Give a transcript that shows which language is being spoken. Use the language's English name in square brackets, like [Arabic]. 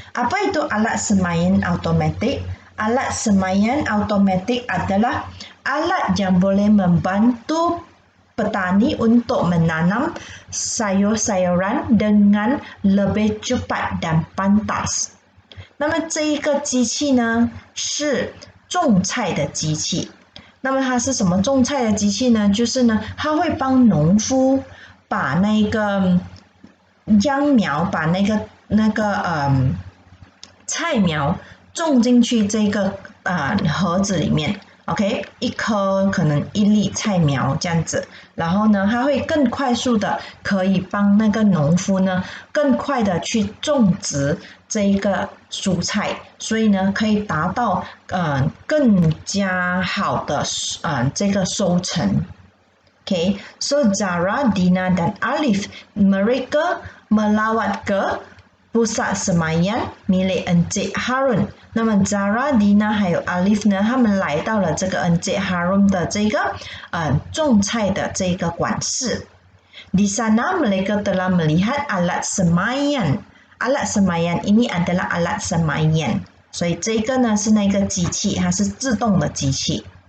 [Malay] Apa itu alat semaian automatik? Alat semaian automatik adalah alat yang boleh membantu petani untuk menanam sayur-sayuran dengan lebih cepat dan pantas. [Chinese] 那么这一个机器呢，是种菜的机器。那么它是什么种菜的机器呢？就是呢，它会帮农夫把那个秧苗把那个菜苗种进去这个盒子里面 ，OK， 一颗可能1粒菜苗这样子，然后呢，它会更快速的可以帮那个农夫呢更快的去种植这一个蔬菜，所以呢可以达到更加好的这个收成。 [English] Okay, so [Malay] Zara, Dina dan Alif mereka melawat ke pusat semayan milik Encik Harun. [Chinese] 那么 Zara, Dina 还有 Alif 呢，他们来到了这个 Encik Harun 的这个种菜的这个馆室。 [Malay] Di sana mereka telah melihat alat semayan. Alat semayan ini adalah alat semayan. [Chinese] 所以这个呢是那个机器，它是自动的机器。